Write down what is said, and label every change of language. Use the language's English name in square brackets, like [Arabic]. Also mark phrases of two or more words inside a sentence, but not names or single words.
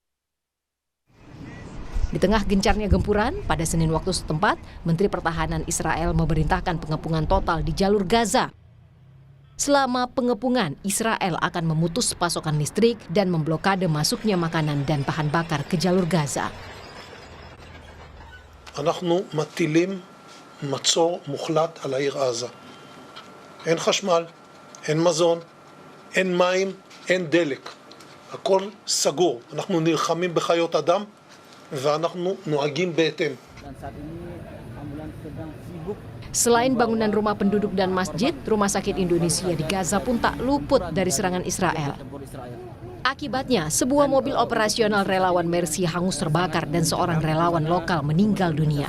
[Indonesian] Di tengah gencarnya gempuran, pada Senin waktu setempat, Menteri Pertahanan Israel memerintahkan pengepungan total di jalur Gaza. Selama pengepungan, Israel akan memutus pasokan listrik dan memblokade masuknya makanan dan bahan bakar ke jalur Gaza. [Hebrew] אנחנו מטילים מצור מוחלט על העיר עזה. אין חשמל, אין מזון, אין מים, אין דלק. הכל סגור. אנחנו נלחמים בחיות אדם ואנחנו נוהגים בהתאם. [Indonesian] Selain bangunan rumah penduduk dan masjid, Rumah Sakit Indonesia di Gaza pun tak luput dari serangan Israel. Akibatnya, sebuah mobil operasional relawan Mercy hangus terbakar dan seorang relawan lokal meninggal dunia.